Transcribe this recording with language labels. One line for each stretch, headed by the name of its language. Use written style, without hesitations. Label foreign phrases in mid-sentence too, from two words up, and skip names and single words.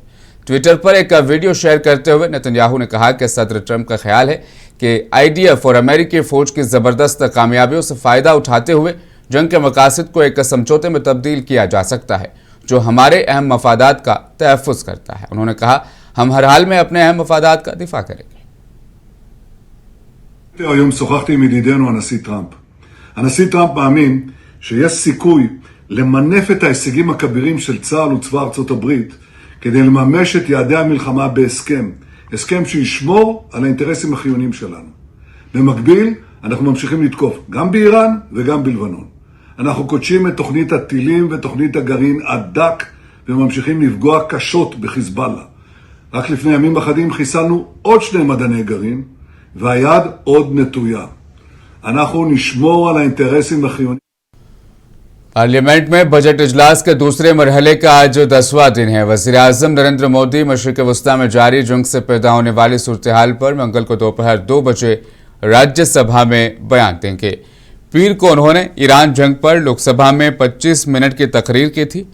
Urdu: ٹویٹر پر ایک
English: video share
Urdu: کرتے ہوئے نیتن یاہو نے کہا کہ صدر ٹرمپ کا خیال ہے کہ IDF اور امریکی فوج کی زبردست کامیابیوں سے فائدہ اٹھاتے ہوئے جنگ کے مقاصد کو ایک سمجھوتے میں تبدیل کیا جا سکتا ہے جو ہمارے اہم مفادات کا تحفظ کرتا ہے. انہوں نے کہا، ہم ہر حال میں اپنے اہم مفادات کا دفاع کریں گے.
Hebrew: היום שוחחתי עם ידידנו הנשיא טראמפ. הנשיא טראמפ מאמין שיש סיכוי למנף את ההישגים הכבירים של צה"ל וצבא ארצות הברית כדי לממש את יעדי המלחמה בהסכם. הסכם שישמור על האינטרסים החיוניים שלנו. במקביל, אנחנו ממשיכים לתקוף גם באיראן וגם בלבנון. אנחנו קודשים את תוכנית הטילים ותוכנית הגרעין עד דק וממשיכים לפגוע קשות בחיזבאללה. רק לפני ימים אחדים חיסלנו עוד 2 מדעני גרעין והיד עוד נטויה. אנחנו נשמור על האינטרסים החיוניים.
Urdu: پارلیمنٹ میں بجٹ اجلاس کے دوسرے مرحلے کا آج 10واں دن ہے. وزیر اعظم نریندر مودی مشرق وسطیٰ میں جاری جنگ سے پیدا ہونے والی صورت حال پر منگل کو دوپہر 2 بجے راجیہ سبھا میں بیان دیں گے. پیر کو انہوں نے ایران جنگ پر لوک سبھا میں 25 منٹ کی تقریر کی تھی.